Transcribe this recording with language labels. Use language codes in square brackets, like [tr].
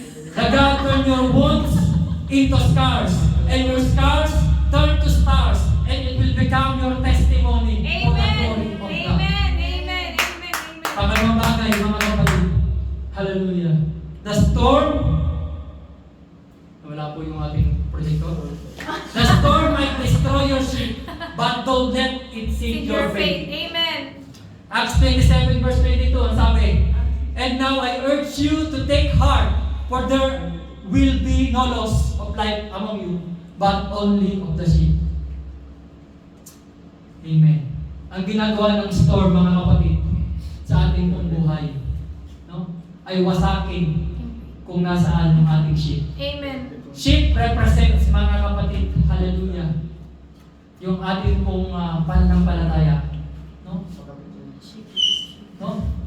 [en] The God turn your wounds into scars, and your scars turn to stars, and it will become your testimony for the glory Amen. of God. Amen. Amen. Amen. [tl] Pangalawang bagay, mga kapatid. Hallelujah. The storm, wala po yung ating projector. [en] The storm might destroy your ship, but don't let it sink your faith. Amen. Acts 27 verse 22, [tl] ang sabi, [en] and now I urge you to take heart, for there will be no loss of life among you, but only of the sheep. Amen. [tl] Ang ginagawa ng storm, mga kapatid, sa ating pong buhay, no, ay wasakin kung nasaan ang ating sheep. Amen. Sheep represents, mga kapatid, hallelujah, yung ating pong pananampalataya. No? No?